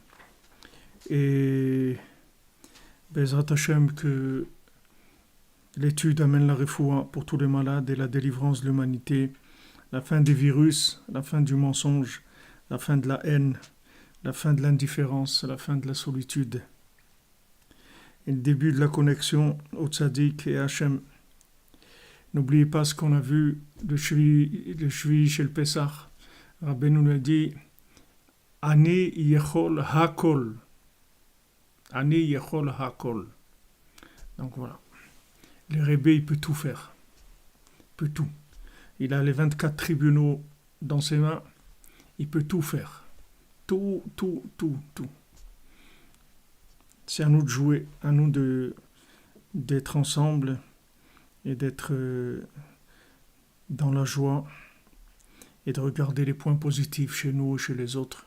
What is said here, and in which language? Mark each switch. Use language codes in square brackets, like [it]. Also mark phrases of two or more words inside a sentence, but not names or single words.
[fr] Et [he] בעזרת ה [fr] que l'étude amène la refoua pour tous les malades et la délivrance de l'humanité, la fin des virus, la fin du mensonge, la fin de la haine, la fin de l'indifférence, la fin de la solitude. Et le début de la connexion au Tzaddik et Hachem. N'oubliez pas ce qu'on a vu le Shvi chez le Pessah. Rabbeinu nous a dit [he] אני יכול הכל. אני יכול הכל. [fr] Donc voilà. Le Rebbe, il peut tout faire. Il peut tout. Il a les 24 tribunaux dans ses mains. Il peut tout faire. Tout, tout, tout, tout. C'est à nous de jouer, à nous d'être ensemble et d'être dans la joie et de regarder les points positifs chez nous et chez les autres.